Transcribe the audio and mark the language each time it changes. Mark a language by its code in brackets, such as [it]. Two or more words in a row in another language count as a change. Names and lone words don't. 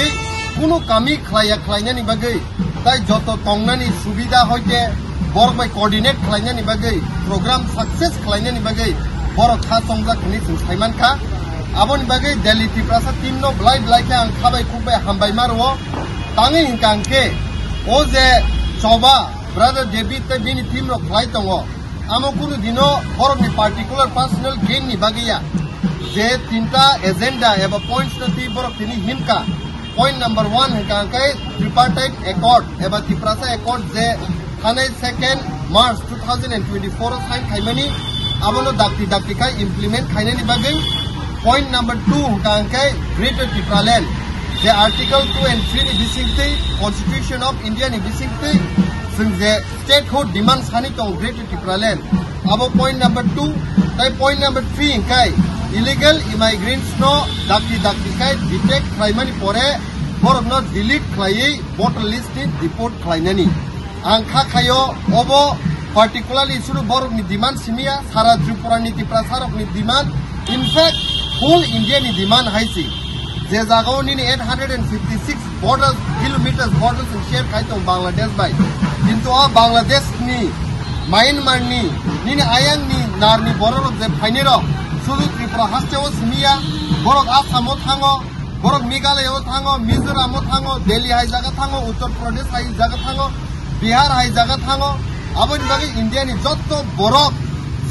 [trp] kuno kami khlainani bagai tai joto tongnani subida hoite borok bai coordinate khlainani bagai program success khlainani bagai borok kha tongja khani sing Saiman Kha aboni bagai Delhi ti Prasad team no blai ke ang khabai khubbai hambai marwo tangi hingkangke o je choba brother David te bini team ro khlai tongo amo kuno dino borok ni [en] particular personal gain [trp] ni bagaiya je tinta agenda eba points ti borok tini himka [en] point number 1 [trp] hingkangkai [en] tripartite accord [trp] eba Tiprasa accord je Thanai [en] 2nd March [trp] 2024 sign khaimani abono dakti kai implement khainani bagai [en] point number 2 [trp] hingkangkai Greater Tipraland je [en] article 2 and 3 [trp] ni bisingti [en] constitution of India [trp] ni bisingti sing je [en] statehood demand [trp] sani tong Greater Tipraland abo [en] point number 2 [trp] tai [en] point number 3 [trp] hingkai [en] illegal immigrants [trp] no dakti kai detect khaimani pore borok no delete khlai [en] voter list [trp] ni deport khlainani angkha khayo obo particularly suru borok ni demand simia sara Tripura ni Tiprasarok ni demand [en] in fact whole India [trp] ni demand haisi je jagao ni [en] 856 kilometers borders [trp] in share kai tong Bangladesh bai kintu a Bangladesh ni Myanmar ni ayang ni nar ni borok je phainero suru Tripura hasteo simia borok Assam thango borok Meghalaya thango Mizoram thango Delhi hai jaga thango Uttar Pradesh hai jaga thango Bihar hai jaga thango aboni bagai India ni jotto borok je